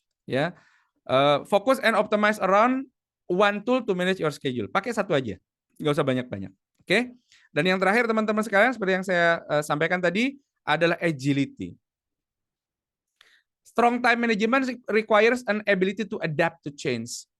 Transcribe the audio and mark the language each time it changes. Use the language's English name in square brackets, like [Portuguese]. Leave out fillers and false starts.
[Indonesian] Ya, [English] focus and optimize around one tool to manage your schedule. [Indonesian] Pakai satu aja, nggak usah banyak-banyak. Oke. Dan yang terakhir teman-teman sekalian, seperti yang saya sampaikan tadi, adalah agility. [English] Strong time management requires an ability to adapt to change.